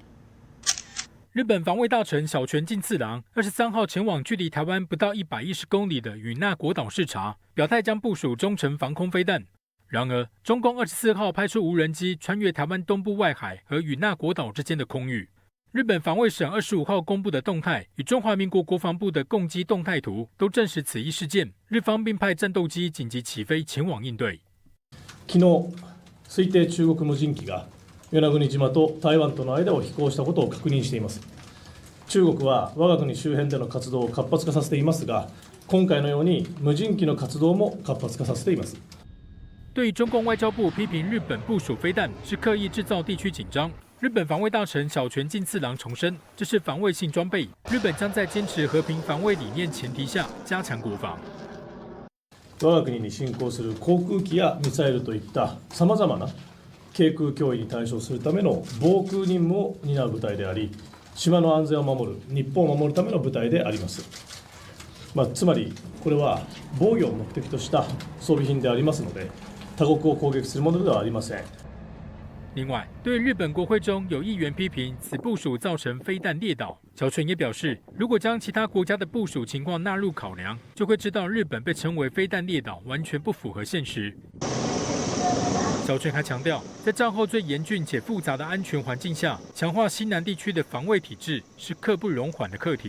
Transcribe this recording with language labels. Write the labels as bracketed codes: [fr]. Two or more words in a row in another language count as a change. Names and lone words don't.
[zh] 日本防卫大臣小泉进次郎23号前往距离台湾不到110公里的与那国岛视察，表态将部署中程防空飞弹。然而，中共24号派出无人机穿越台湾东部外海和与那国岛之间的空域。日本防卫省25号公布的动態与中華民國國防部的共機動態圖都證實此一事件，日方並派戰鬥機緊急起飛前往應對。 [ja] 昨日、推定中国無人機が与那国島と台湾との間を飛行したことを確認しています。中国は我が国周辺での活動を活発化させていますが、今回のように無人機の活動も活発化させています。 [zh] 对中共外交部批评日本部署飞弹是刻意制造地区紧张。 日本防卫大臣小泉进次郎重申，这是防卫性装备，日本将在坚持和平防卫理念前提下加强国防。 [ja] 我が国に侵攻する航空機やミサイルといったさまざまな軽空脅威に対処するための防空任務を担う部隊であり、島の安全を守る、日本を守るための部隊であります。つまりこれは防御を目的とした装備品でありますので、他国を攻撃するものではありません。 [zh] 另外，对日本国会中有议员批评此部署造成飞弹列岛，小泉也表示，如果将其他国家的部署情况纳入考量，就会知道日本被称为飞弹列岛完全不符合现实。小泉还强调，在战后最严峻且复杂的安全环境下，强化西南地区的防卫体制是刻不容缓的课题。